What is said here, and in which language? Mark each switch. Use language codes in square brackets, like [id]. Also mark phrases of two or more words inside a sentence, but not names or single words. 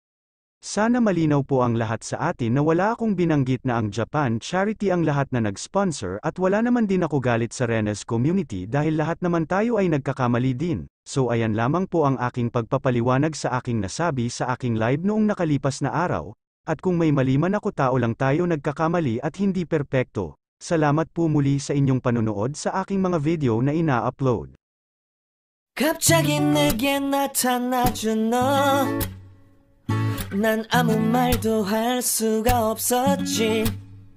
[tl] Sana malinaw po ang lahat sa atin na wala akong binanggit na ang Japan Charity ang lahat na nag-sponsor at wala naman din ako galit sa Rena's community dahil lahat naman tayo ay nagkakamali din. So ayan lamang po ang aking pagpapaliwanag sa aking nasabi sa aking live noong nakalipas na araw, at kung may mali man ako tao lang tayo nagkakamali at hindi perpekto. Salamat po muli sa inyong panonood sa aking mga video na ina-upload. [ko] 갑자기 내게 나타나준 너 난 아무 말도 할 수가 없었지